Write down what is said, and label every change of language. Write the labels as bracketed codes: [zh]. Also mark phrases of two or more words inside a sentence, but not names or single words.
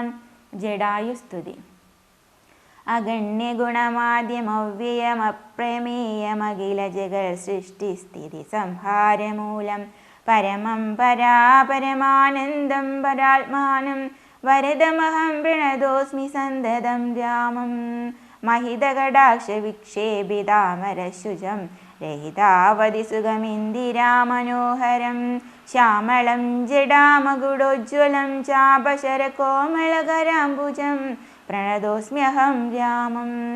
[sa] ജടായുസ്തുതി. അഗണ്യ ഗുണമാദ്യമവ്യയമപ്രമേയമഖില ജഗൽ സൃഷ്ടിസ്ഥിതി സംഹാരമൂലം പരമം പരാപരമാനന്ദം പരാത്മാനം വരദമഹം പ്രണതോസ്മി സന്തതം രാമം महितकटाक्ष विक्षेपितामरशुजं रहितावधि सुगमिन्दिरामनोहरं श्यामलं जडामकुडोज्ज्वलं चापशरकोमलकराम्बुजं प्रणतोऽस्म्यहं रामं